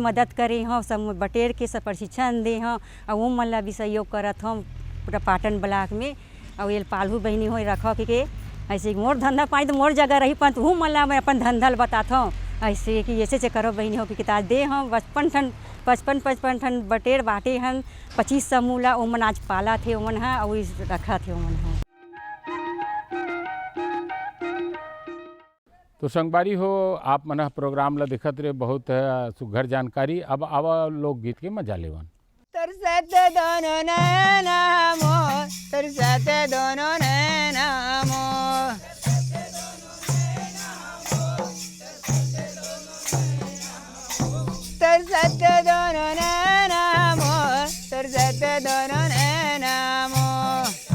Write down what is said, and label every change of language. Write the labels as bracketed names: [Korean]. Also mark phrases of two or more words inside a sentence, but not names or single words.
[Chhattisgarhi] मदद करे हूँ समूह बटेर के सब प्रशिक्षण दे हूँ और वो मन ला भी सहयोग करत हूँ पूरा पाटन ब्लॉक में और ये पालू बहनी हो रखो कि ऐसे मोर धंधा पाई तो मोर जगह रही पर तू मन ला मैं अपन धंधा बताता हूँ ऐसे कि ऐसे करो बहनी हो कि किताब दे हम 55 ठन बटेर बाटे हन 25 समूह ला ओमन आज पाला थे ओमन है और रखा थे ओमन है। तो संगवारी हो आप मन प्रोग्राम ला दिखत रहे बहुत सुघर जानकारी। अब आवा लोकगीत के मजा लेवन। तरसते दोनों नैना मोर तरसते दोनों नैना मोर तरसते दोनों नैना मोर तरसते दोनों नैना मोर